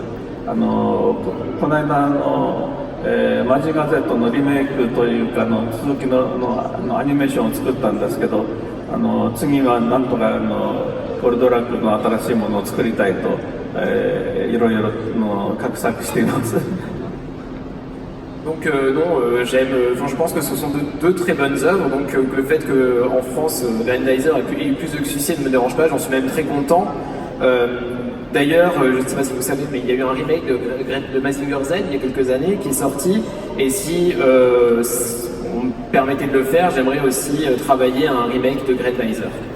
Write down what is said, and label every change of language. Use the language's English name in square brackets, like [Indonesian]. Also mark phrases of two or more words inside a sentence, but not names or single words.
[Japanese] この間マジンガ Z のリメイクというか続きのアニメーションを作ったんですけど次はなんとかゴルドラックの新しいものを作りたいといろいろ画策しています。 [French] Donc non, je pense que ce sont deux très bonnes œuvres, donc le fait qu'en France, Grandizer ait eu plus de succès ne me dérange pas, j'en suis même très content. D'ailleurs, je ne sais pas si vous savez, mais il y a eu un remake de Mazinger Z il y a quelques années qui est sorti, et si on me permettait de le faire, j'aimerais aussi travailler à un remake de Grandizer.